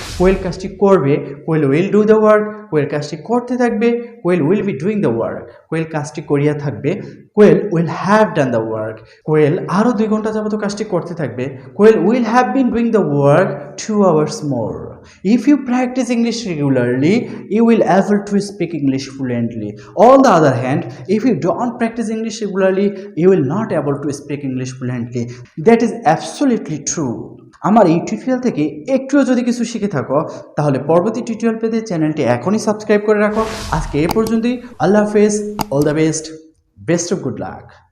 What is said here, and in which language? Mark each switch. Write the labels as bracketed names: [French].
[Bangla] কোয়েল কাজটি করবে, [English] Koel will do the work, [Bangla] কোয়েল কাজটি করতে থাকবে, [English] Koel will be doing the work, [Bangla] কোয়েল কাজটি করিয়া থাকবে, [English] Koel will have done the work, [Bangla] কোয়েল আরও 2 ঘন্টা যাবত কাজটি করতে থাকবে, [English] Koel will have been doing the work 2 hours more. If you practice English regularly, you will able to speak English fluently. On the other hand, if you don't practice English regularly, you will not able to speak English fluently. That is absolutely true. [Bangla] আমার এই tutorial থেকে একটুও যদি কিছু শিখে থাকো, তাহলে পরবর্তী টিউটোরিয়াল পেতে চ্যানেলটি এখনই সাবস্ক্রাইব করে রাখো। আজকে এ পর্যন্তই। আল্লাহ হাফেজ, [English] All the best, best of good luck.